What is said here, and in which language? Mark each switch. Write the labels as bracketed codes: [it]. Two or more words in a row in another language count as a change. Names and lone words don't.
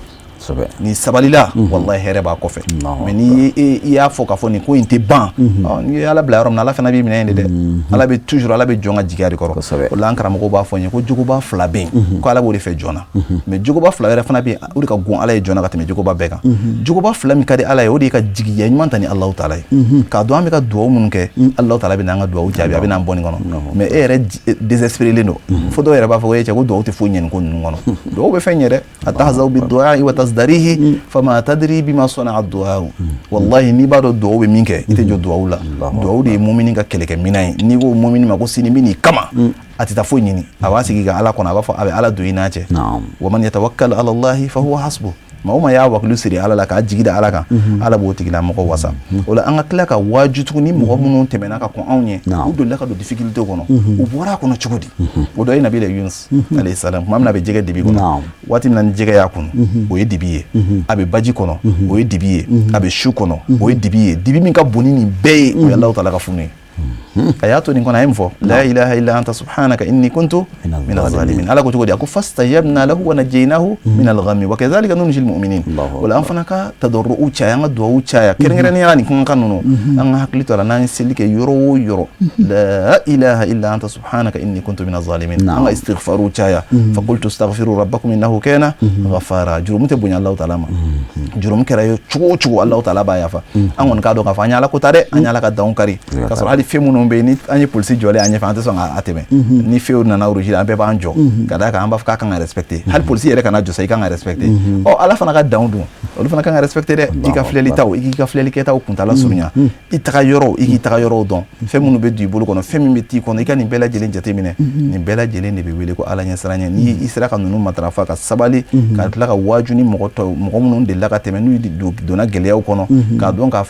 [bm] ni sabalila wallahi hɛrɛ b'a kɔfɛ mais ni i y'a fɔ k'a fɔ nin ko in tɛ ban ni ye ala bila yɔrɔ min na ala fana b'i minɛ yen de dɛ ala bɛ toujours ala bɛ jɔn ka jigiya de kɔrɔ o la an karamɔgɔw b'a fɔ n ye ko jogoba fila bɛ yen ko ala b'o de fɛ jɔn na mais jogoba fila wɛrɛ fana bɛ yen o de ka gon ala ye jɔn na ka tɛmɛ jogoba bɛɛ kan jogoba fila min ka di ala ye o de ye ka jigiya ɲuman ta ni alahu taala ye k'a dɔn an bɛ ka duwawu minnu kɛ alahu taala bɛ n'an ka duwawu jaabi a bɛ n'an bɔ nin kɔnɔ mais e yɛrɛ désespéré don fo dɔw yɛrɛ b'a fɔ ko e cɛ ko duwawu tɛ foyi ɲɛ nin ko ninnu kɔnɔ duwawu bɛ fɛn ɲɛ dɛ [ar] أتهزأ بالدعاء وتزدريه فما تدري بما صنع الدعاء [bm] wallahi ni b'a dɔn duwawu bɛ min kɛ i tɛ jɔ duwawu la duwawu de ye mumini ka kɛlɛkɛminɛn ye n'i ko mumini ma ko sini n bɛ nin kama a tɛ taa foyi ɲini a b'a sigi ka ala kɔnɔ a b'a fɔ a bɛ ala don i n'a cɛ [ar] ومن يتوكل على الله فهو حسبه [bm] maa o maa y'a wakili siri ala la k'a jigi da ala kan ala b'o tigilamɔgɔ wasa o la an ka tila ka waaju tuguni mɔgɔ minnu tɛmɛna ka kɔn anw ɲɛ u dolila ka don difficulté kɔnɔ u bɔra a kɔnɔ cogo di o dɔ ye nabila Yunus [ar] عليه السلام [bm] tuma min na a bɛ jɛgɛ dibi kɔnɔ waati min na ni jɛgɛ y'a kunu o ye dibi ye a bɛ baji kɔnɔ o ye dibi ye a bɛ su kɔnɔ o ye dibi ye dibi min ka bon ni nin bɛɛ ye o ye Alahu taala ka funu ye a y'a to nin kɔnɔ a ye min fɔ [ar] لا إله إلا أنت سبحانك إني كنت من الظالمين [bm] ala ko cogo di a ko [ar] فاستجبنا له ونجيناه من الغم وكذلك ننجي المؤمنين o [bm] la an fana ka tadarru'u caya an ka duwawu caya kɛrɛnkɛrɛnnenya nin kan ninnu an ka hakili to a la n'an ye seli kɛ yɔrɔ o yɔrɔ [ar] لا إله إلا أنت سبحانك إني كنت من الظالمين [bm] an ka istighfaru caya [ar] فقلت استغفروا ربكم إنه كان غفارا [bm] jurumu tɛ bonya Alahu taala ma jurumu kɛra ye cogo o cogo Alahu taala b'a yafa an kɔni k'a dɔn k'a fɔ an ye ala ko ta dɛ an ye ala ka danw kari k'a sɔrɔ hali fɛn minnu bɛ yen ni an ye polisi jɔlen an ɲɛfɛ an tɛ sɔn k'a tɛmɛ ni fɛnw nana rouge an bɛɛ b'an jɔ ka d'a kan an b'a fɔ k'a kan ka respecter hali polisi yɛrɛ kana jɔ sa i kan ka respecter ala fana ka danw dun olu fana kan ka respecter dɛ i ka filɛli taw i k'i ka filɛli kɛtaw kuntala surunya i taga yɔrɔw i k'i taga yɔrɔw dɔn fɛn minnu bɛ don i bolo kɔnɔ fɛn min bɛ t'i kɔnɔ i ka nin bɛɛ lajɛlen jateminɛ nin bɛɛ lajɛlen de bɛ wele ko ala ɲɛsiranɲɛ ni i sera ka ninnu matarafa ka sabali ka tila ka waaju ni mɔgɔ minnu delila ka tɛmɛ n'u donna gɛlɛyaw kɔnɔ k'a dɔn k'a fɔ